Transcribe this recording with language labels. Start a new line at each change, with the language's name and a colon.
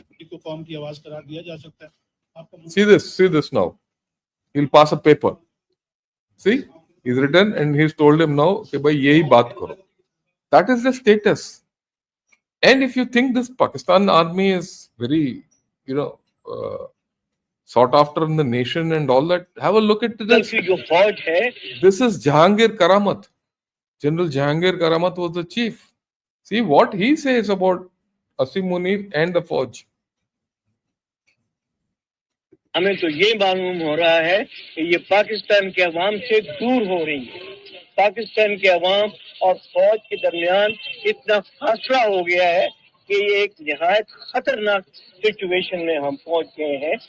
Hindi: को कौम की आवाज करार दिया जा सकता है। आपको
English: See this now. He'll pass a paper. See, he's written and he's told him now,
Hindi: कि भाई यही बात करो.
English: That is the status. And if you think this Pakistan army is very, sought after in the nation and all that, have a look at this. This is Jahangir Karamat. General Jahangir Karamat was the chief. See what he says about Asim Munir and the Fauj.
Hindi: हमें तो ये मालूम हो रहा है कि ये पाकिस्तान के अवाम से दूर हो रही है। पाकिस्तान के अवाम और फौज के दरमियान इतना फासला हो गया है कि ये एक निहायत खतरनाक सिचुएशन में हम पहुंच गए हैं।